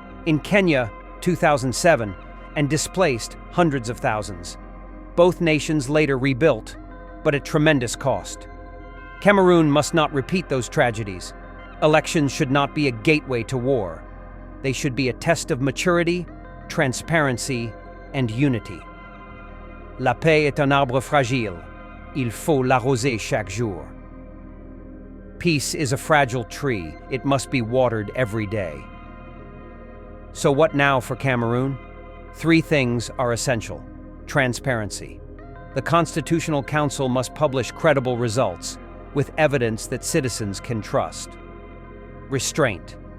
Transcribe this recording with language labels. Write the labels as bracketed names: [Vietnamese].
[English] In Kenya, 2007, and displaced hundreds of thousands. Both nations later rebuilt, but at tremendous cost. Cameroon must not repeat those tragedies. Elections should not be a gateway to war. They should be a test of maturity, transparency, and unity. [French] La paix est un arbre fragile. Il faut l'arroser chaque jour. [English] Peace is a fragile tree. It must be watered every day. So what now for Cameroon? 3 things are essential. Transparency. The Constitutional Council must publish credible results, with evidence that citizens can trust. Restraint.